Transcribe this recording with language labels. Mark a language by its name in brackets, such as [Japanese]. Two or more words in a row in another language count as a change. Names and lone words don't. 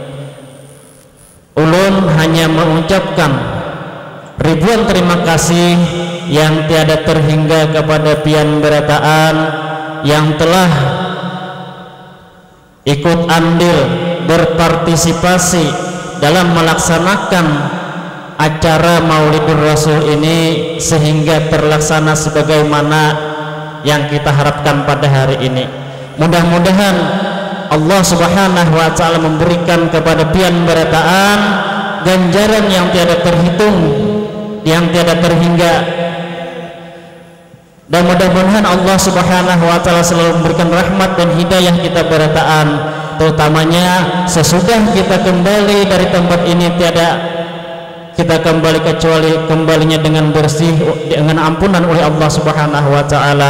[Banjar] Ulun hanya mengucapkan ribuan terima kasih yang tiada terhingga kepada pian berataan yang telah ikut andil berpartisipasi dalam melaksanakan acara Maulidur Rasul ini sehingga terlaksana sebagaimana yang kita harapkan pada hari ini. Mudah-mudahan Allah [Arabic] سبحانه وتعالى [Banjar] memberikan kepada pian berataan ganjaran yang tiada terhitung, yang tiada terhingga, dan mudah-mudahan Allah [Arabic] سبحانه وتعالى [Banjar] selalu memberikan rahmat dan hidayah kita berataan, terutamanya sesudah kita kembali dari tempat ini tiada kita kembali kecuali kembalinya dengan bersih, dengan ampunan oleh Allah [Arabic] سبحانه وتعالى.